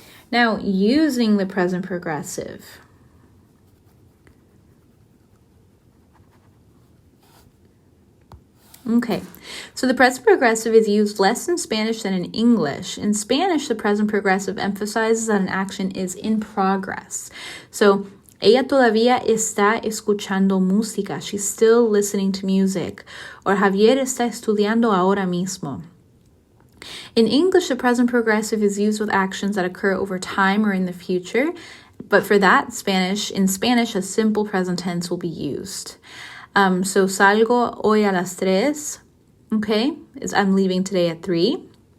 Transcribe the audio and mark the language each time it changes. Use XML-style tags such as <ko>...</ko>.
<en>Now, using the present progressive. Okay, so the present progressive is used less in Spanish than in English. In Spanish, the present progressive emphasizes that an action is in progress.</en> <es>So, ella todavía está escuchando música.</es> <en>She's still listening to music.</en> <es>Or Javier está estudiando ahora mismo.</es> <en>In English, the present progressive is used with actions that occur over time or in the future. But for that, in Spanish, a simple present tense will be used. So</en> <es>salgo hoy a las 3,</es> <en>okay, is I'm leaving today at 3.</en>